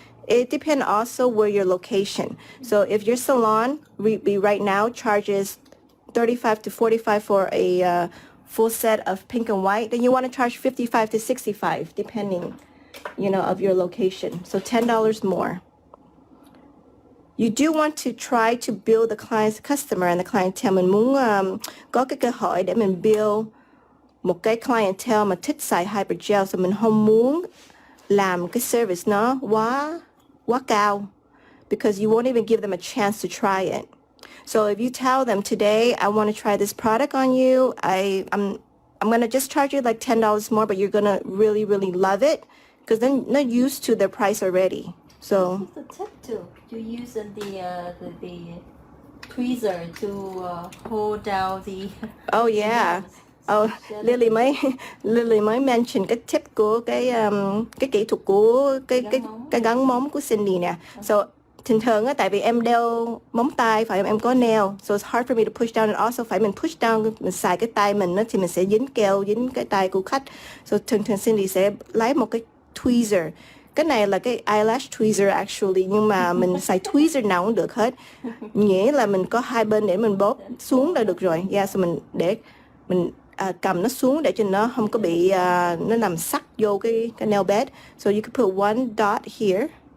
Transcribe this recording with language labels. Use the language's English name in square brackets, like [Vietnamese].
[English] It depends also where your location. So if your salon right now charges 35 to 45 for a full set of pink and white, then you want to charge 55 to 65 depending, you know, of your location. So $10 more. You do want to try to build the customer and the clientele. [Vietnamese] Mình muốn có cái cơ hội để mình build một cái clientele mà thích xài hybrid gel, so mình không muốn làm cái service nó quá cao, [English] because you won't even give them a chance to try it. So if you tell them today, I want to try this product on you, I'm going to just charge you like $10 more, but you're going to really, really love it because they're not used to their price already. So the tip too. You use the tweezer to hold down the. Oh yeah. [Vietnamese] Oh, Lily mới mention cái tip của cái kỹ thuật của cái gắn móng của Cindy nè. So thường á, tại vì em đeo móng tay, phải em có nail, [English] so it's hard for me to push down, and also [Vietnamese] phải mình push down, mình xài cái tay mình á, thì mình sẽ dính keo, dính cái tay của khách. So thường Cindy sẽ lấy một cái tweezer. Cái này là cái eyelash tweezer actually, nhưng mà mình xài tweezer nào cũng được hết. Nghĩa là mình có hai bên để mình bóp xuống là được rồi. Yeah, so mình để mình cầm nó xuống để cho nó không có bị nó nằm sắc vô cái nail bed. [English] So you can put one dot here.